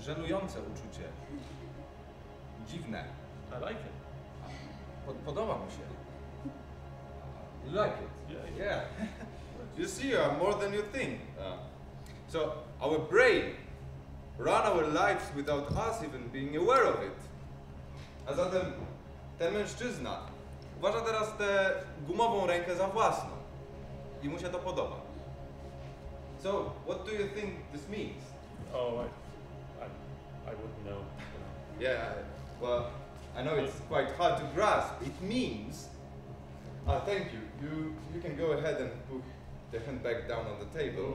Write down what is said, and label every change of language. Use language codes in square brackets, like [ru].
[pl] żenujące uczucie. Dziwne. [en] I like it. [pl] Podoba mu się. [en] You like it? Yeah. You see, you are more than you think. So our brain run our lives without us even being aware of it. [pl] A zatem ten mężczyzna uważa teraz tę gumową rękę za własną i mu się to podoba. [en] So, what do you think this means? Oh, I wouldn't know. Yeah, well, I know it's quite hard to grasp. It means... thank you. You can go ahead and put the handbag down on the table.